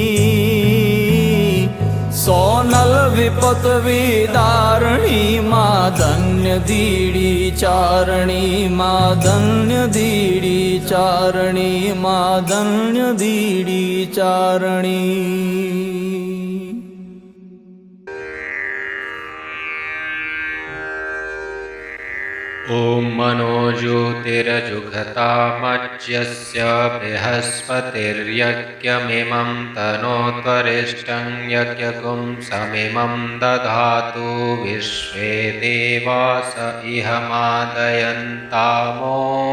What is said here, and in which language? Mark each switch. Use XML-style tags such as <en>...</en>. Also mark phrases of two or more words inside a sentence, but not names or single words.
<gu>સોનલ વિપત વિદારણી માં ધન્ય દીડી ચારણી માં ધન્ય દીડી ચારણી માં ધન્ય દીડી ચારણી</gu> <sa>ॐ मनोज्योतिरजुघतामज्यस्य बृहस्पतिर्यज्ञमिमं तनोत्वरिष्ठं यज्ञगुं समिमं दधातु विश्वे देवास इह मादयन्तामो</sa>